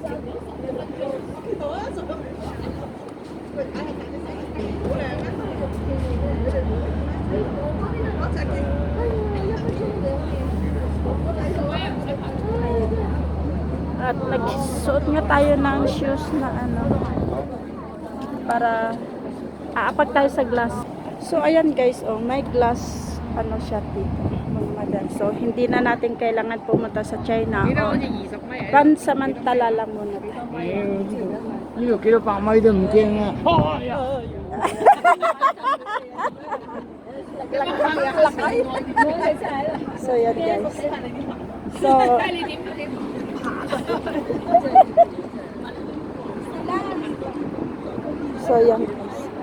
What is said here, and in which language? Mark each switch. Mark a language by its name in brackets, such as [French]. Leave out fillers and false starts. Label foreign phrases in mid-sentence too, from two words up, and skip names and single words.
[Filipino] At nagsuot nga tayo ng shoes na ano para aapag tayo sa glass. So ayan guys, oh, may glass ano siya dito, mga madam. So hindi na natin kailangan pumunta sa China. Oh, pansamantala lang muna tayo. [Cantonese] 呢度幾多百米都唔驚啊！ [Filipino] So yan guys. So So yan guys.